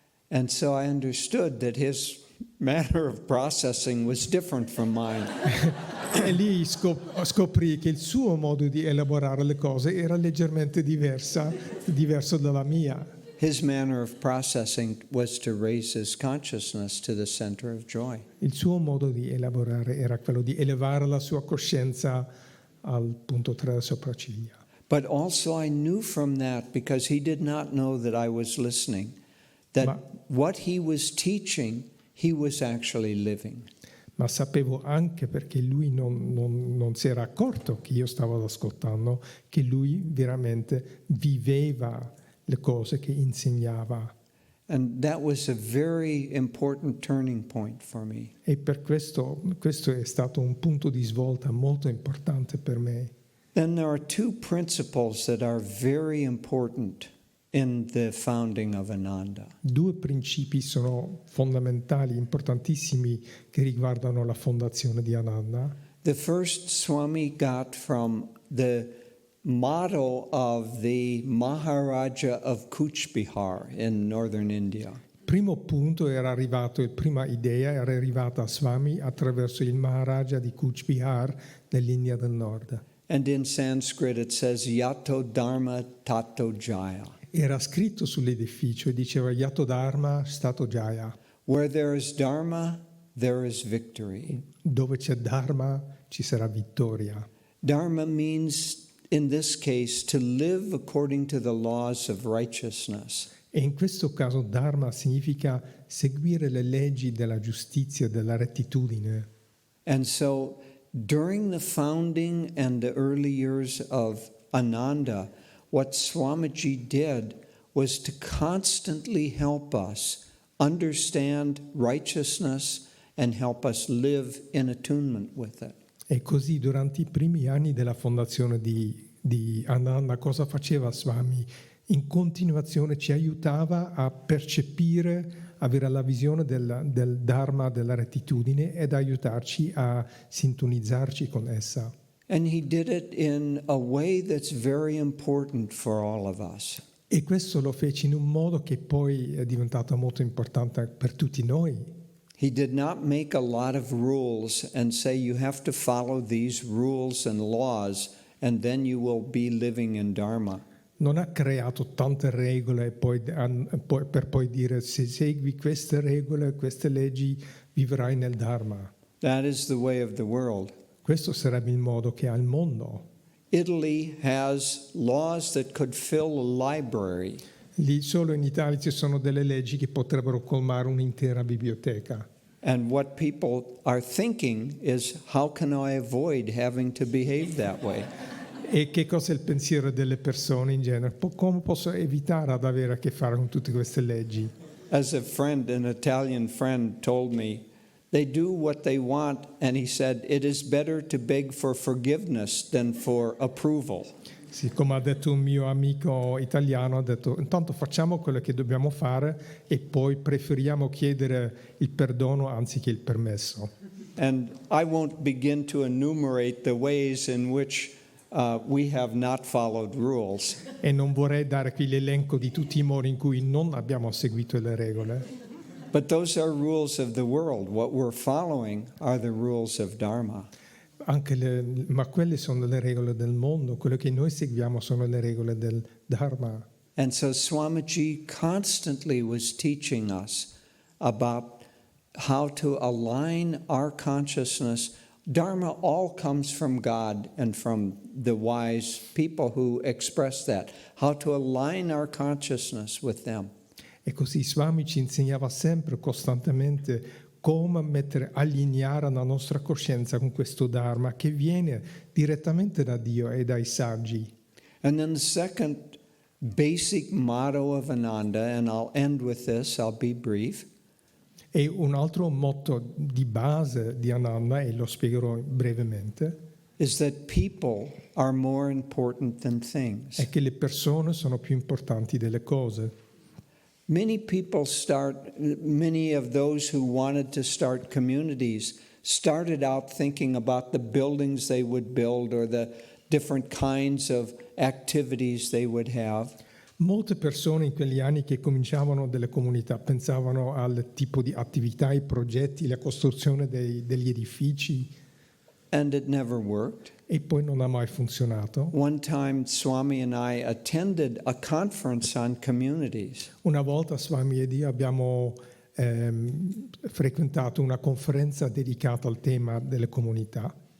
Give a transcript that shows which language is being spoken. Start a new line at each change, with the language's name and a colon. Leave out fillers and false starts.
English: And so I understood that his manner of processing was different from mine.
Italian: E lì scoprì che il suo modo di elaborare le cose era leggermente diverso dalla mia.
English: His manner of processing was to raise his consciousness to the center of joy.
Italian: Il suo modo di elaborare era quello di elevare la sua coscienza al punto tra le sopracciglia.
English: But also I knew from that, because he did not know that I was listening, that what he was teaching, he was actually living.
Italian: Ma sapevo anche, perché lui non si era accorto che io stavo ascoltando, che lui veramente viveva le cose che insegnava.
English: And that was a very important turning point for me.
Italian: E per questo è stato un punto di svolta molto importante per me.
English: Then there are two principles that are very important in the founding of Ananda.
Italian: 2 principi sono fondamentali, importantissimi, che riguardano la fondazione di Ananda.
English: The first Swami got from the motto of the Maharaja of Kuch Bihar in northern India.
Italian: Primo punto prima idea era arrivata a Swami attraverso il Maharaja di Kuch Bihar nell'India del Nord.
English: And in Sanskrit it says
Sanskrit: Yato Dharma Tato Jaya.
Italian: Era scritto sull'edificio e diceva
Sanskrit: Yato Dharma Stato Jaya.
English: Where there is Dharma, there is victory.
Italian: Dove c'è Dharma ci sarà vittoria.
English: Dharma means, in this case, to live according to the laws of righteousness.
Italian: E in questo caso Dharma significa seguire le leggi della giustizia e della rettitudine.
English: And so during the founding and the early years of Ananda, what Swamiji did was to constantly help us understand righteousness and help us live in attunement with it.
Italian: E così durante i primi anni della fondazione di Ananda cosa faceva Swami? In continuazione ci aiutava a percepire, avere la visione del Dharma, della rettitudine, ed aiutarci a sintonizzarci con essa.
English: And he did it in a way that's very important for all of us.
Italian: E questo lo fece in un modo che poi è diventato molto importante per tutti noi.
English: He did not make a lot of rules and say you have to follow these rules and laws and then you will be living in Dharma.
Italian: Non ha creato tante regole per poi dire se segui queste regole, queste leggi, vivrai nel Dharma.
English: That is the way of the world.
Italian: Questo sarebbe il modo che ha il mondo.
English: Italy has laws that could fill a library.
Italian: Lì solo in Italia ci sono delle leggi che potrebbero colmare un'intera biblioteca.
English: And what people are thinking is, how can I avoid having to behave that way?
Italian: E che cosa è il pensiero delle persone in genere? Come posso evitare ad avere a che fare con tutte queste leggi?
English: As a friend, an Italian friend told me They do what they want, and he said, it is better to beg for forgiveness than for approval.
Italian: Sì, come ha detto un mio amico italiano, ha detto intanto facciamo quello che dobbiamo fare e poi preferiamo chiedere il perdono anziché il permesso.
English: And I won't begin to enumerate the ways in which we have not followed rules.
Italian: E non vorrei dare qui l'elenco di tutti i modi in cui non abbiamo seguito le regole.
English: But those are rules of the world. What we're following are the rules of Dharma.
Italian: Ma quelle sono le regole del mondo, quello che noi seguiamo sono le regole del Dharma.
English: And so Swamiji constantly was teaching us about how to align our consciousness. Dharma all comes from God and from the wise people who express that. How to align our consciousness with them.
Italian: E così Swami ci insegnava sempre, costantemente, come allineare la nostra coscienza con questo Dharma che viene direttamente da Dio e dai saggi.
English: And then the second basic motto of Ananda, and I'll end with this, I'll be brief.
Italian: E un altro motto di base di Ananda, e lo spiegherò brevemente,
English: is that people are more important than things.
Italian: è che le persone sono più importanti delle cose.
English: Many of those who wanted to start communities started out thinking about the buildings they would build or the different kinds of activities they would have.
Italian: Molte persone in quegli anni che cominciavano delle comunità pensavano al tipo di attività, i progetti, la costruzione degli edifici.
English: And it never worked.
Italian: E poi non ha mai funzionato.
English: One time Swami and I attended a conference on communities.
Italian: Una volta Swami ed io abbiamo frequentato una conferenza dedicata al tema delle comunità.